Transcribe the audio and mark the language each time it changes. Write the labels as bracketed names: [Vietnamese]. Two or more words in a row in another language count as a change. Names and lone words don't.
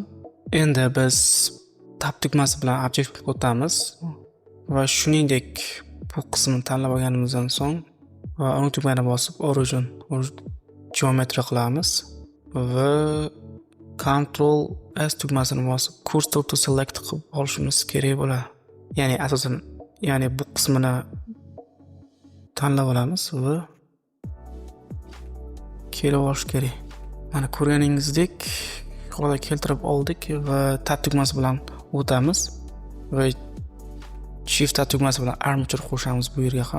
[Uzbek] Endi biz tab tugmasi bilan obyektga o'tamiz va shuningdek bu qismni tanlab olganimizdan so'ng va uning tugmani bosib [English] origin geometry [Uzbek] qilamiz va Ctrl S tugmasini bosib [English] cursor to select [Uzbek] qilib olishimiz kerak bo'ladi. Ya'ni asosan bu qismini tanlab olamiz va kelib olish kerak. Mana ko'rganingizdek yuqorida keltirib oldik va tab tugmasi bilan o'tamiz va shift tab tugmasi bilan armature qo'shamiz bu yerga ham.